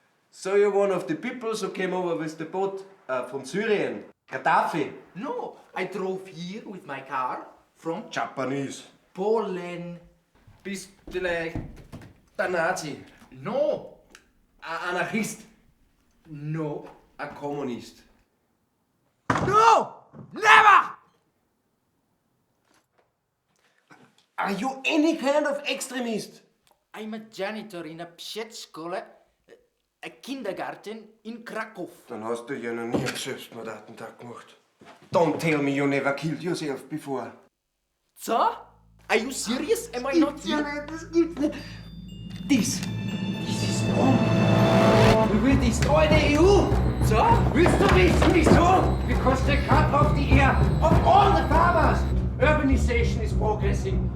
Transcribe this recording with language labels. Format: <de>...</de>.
<en>So you're one of the peoples who came over with the boat from Syrien? Gaddafi? No, I drove here with my car from Japanese? Poland.</en> <de>Bist vielleicht der Nazi?</de> <en>No.</en> <de>Ein Anarchist?</de> <en>No.</en> <de>Ein Kommunist?</de> <en>No! Never! Are you any kind of extremist? I'm a janitor in a Przedszkole, a kindergarten in Krakow.</en> <de>Dann hast du ja noch nie einen Selbstmordattentat gemacht.</de> <en>Don't tell me you never killed yourself before. So? Are you serious? Am I not here?</en> <de>Das gibt's nicht.</de> <en>This is wrong. We will destroy the EU. So?</en> <de>Willst du wissen, wieso?</de> <en>Because they cut off the ear of all the farmers. Urbanization is progressing.</en>